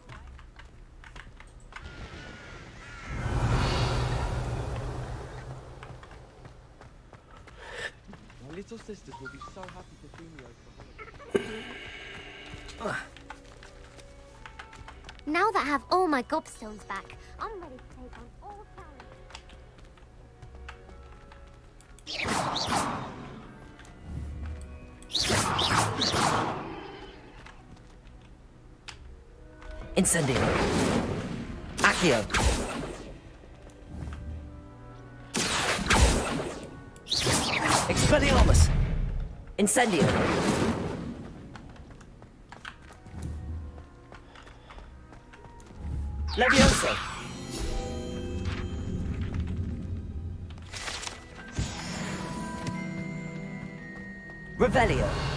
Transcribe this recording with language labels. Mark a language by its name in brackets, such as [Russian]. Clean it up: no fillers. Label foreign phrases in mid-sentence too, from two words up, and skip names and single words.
[English] My little sisters will be so happy to see me over. Now that I have all my gobstones back, I'm ready to take on all challenges. Incendio. Accio. Expelliarmus. Incendio. Levioso. Revelio.